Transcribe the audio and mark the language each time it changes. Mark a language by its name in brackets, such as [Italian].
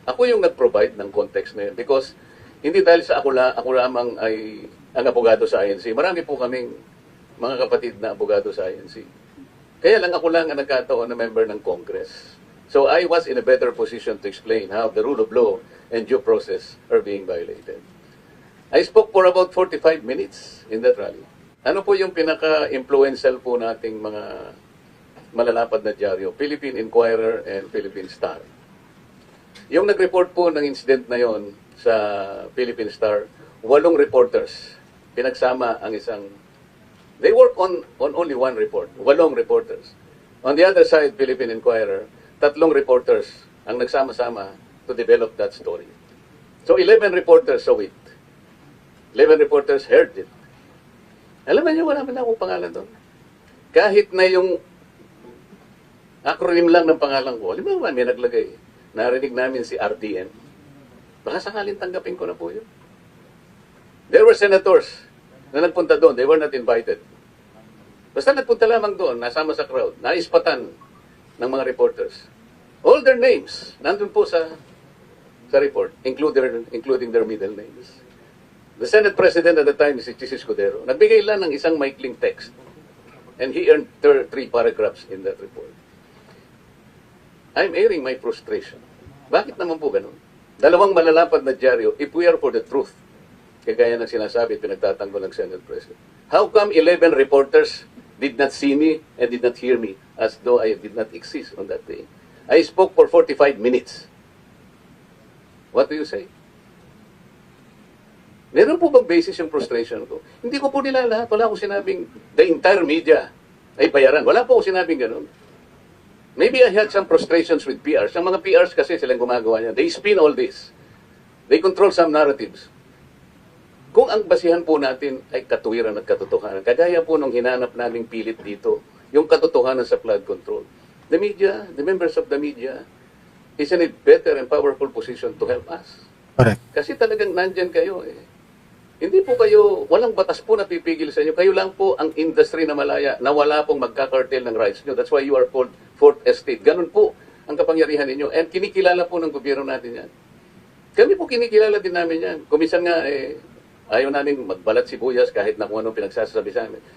[Filipino] Ako yung nag-provide ng context na yun because hindi dahil sa ako lamang ay ang abogado sa INC. Marami po kaming mga kapatid na abogado sa INC. Kaya lang ako lang ang nagkataon na member ng Congress. [English] So I was in a better position to explain how the rule of law and due process are being violated. I spoke for about 45 minutes in that rally. [Filipino] Ano po yung pinaka-influential po nating mga malalapad na dyaryo? Philippine Inquirer and Philippine Star. Yung nag-report po ng incident na yon sa Philippine Star, 8 reporters. Pinagsama ang isang... [English] They work on only one report. 8 reporters. On the other side, Philippine Inquirer, 3 reporters [Filipino] ang nagsama-sama [English] to develop that story. So 11 reporters saw it. 11 reporters heard it. [Filipino] Alam niyo, wala man akong pangalan doon. Kahit na yung acronym lang ng pangalan ko, alam mo, may naglagay. Narinig namin si RDM. Baka sakaling tanggapin ko na po yun. [English] There were senators [Filipino] na nagpunta doon. [English] They were not invited. [Filipino] Basta nagpunta lamang doon, nasama sa crowd, naispatan ng mga reporters. [English] All their names, [Filipino] nandun po sa [English] report, including their middle names. The Senate President at the time is si Chis Escudero. [Filipino] Nagbigay lang ng isang maikling text. [English] And he earned 3 paragraphs in that report. I'm airing my frustration. [Filipino] Bakit naman po ganun? 2 malalapad na dyaryo, [English] if we are for the truth, [Filipino] kagaya ng sinasabi, pinagtatanggol ng Senate President. [English] How come 11 reporters did not see me and did not hear me as though I did not exist on that day? I spoke for 45 minutes. What do you say? [Filipino] Meron po bang basis yung frustration ko? Hindi ko po nila lahat. Wala akong sinabing [English] the entire media [Filipino] ay bayaran. Wala po akong sinabing ganun. [English] Maybe I had some frustrations with PRs. [Filipino] Ang mga PRs kasi silang gumagawa niya. [English] They spin all this. They control some narratives. [Filipino] Kung ang basihan po natin ay katuwiran at katotohanan, kagaya po nung hinanap naming pilit dito, yung katotohanan sa flood control. [English] The media, the members of the media, is in a better and powerful position to help us. Correct. [Filipino] Kasi talagang nandyan kayo eh. Hindi po kayo, walang batas po na pipigil sa inyo. Kayo lang po ang industry na malaya na wala pong magkakartel ng rights nyo. [English] That's why you are called Fourth Estate. [Filipino] Ganun po ang kapangyarihan ninyo. And kinikilala po ng gobyerno natin yan. Kami po kinikilala din namin yan. Kumisan nga ayaw namin magbalat sibuyas kahit na kung anong pinagsasabi sa amin.